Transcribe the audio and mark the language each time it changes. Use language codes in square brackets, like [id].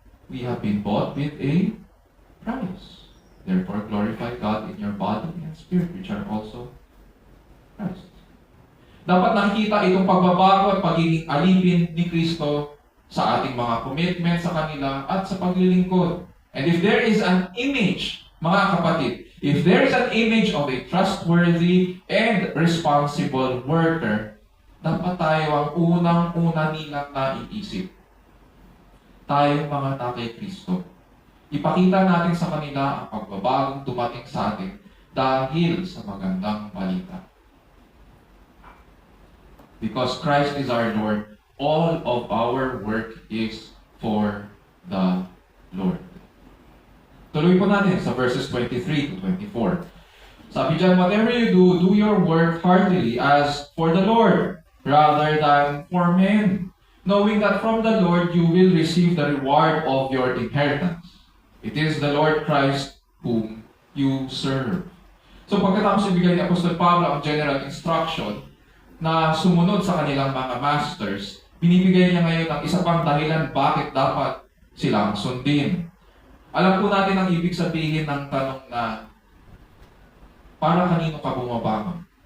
[en] We have been bought with a price. Therefore, glorify God in your body and spirit, which are also Christ. [tl] Dapat nakikita itong pagbabago at pagiging alipin ni Kristo sa ating mga commitment sa kanila at sa paglilingkod. [en] And if there is an image, [tl] mga kapatid, [en] if there is an image of a trustworthy and responsible worker, [tl] dapat tayo ang unang-una nilang naiisip. Tayong mga takay Kristo. Ipakita natin sa kanila ang pagbabagong dumating sa atin dahil sa magandang balita. [en] Because Christ is our Lord, all of our work is for the Lord. [tl] Tuloy po natin sa verses 23 to 24. Sabi dyan, [en] whatever you do, do your work heartily as for the Lord, rather than for men, knowing that from the Lord you will receive the reward of your inheritance. It is the Lord Christ whom you serve. [tl] So pagkatapos ibigay ni Apostol Pablo ang [en] general instruction [tl] na sumunod sa kanilang mga masters, binibigay niya ngayon ang isa pang dahilan bakit dapat silang sundin. Alam po natin ang ibig sabihin ng tanong na para kanino ka bumabangon?